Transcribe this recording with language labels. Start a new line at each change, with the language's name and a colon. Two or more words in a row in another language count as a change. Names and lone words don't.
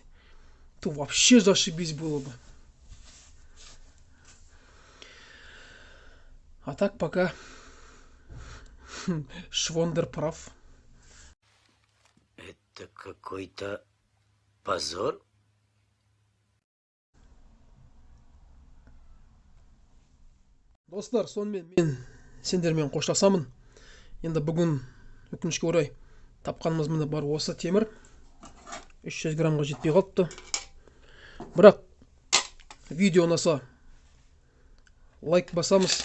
Russian: То вообще зашибись было бы. А так пока Швондер прав. Это какой-то позор.
Kazakh: Достар, сонымен мен сендермен қоштасамын. Енді бүгін өкінішке орай тапқанымыз міне бар осы темір. 300 граммға жетпей қалыпты. Бірақ видео ұнаса лайк басамыз.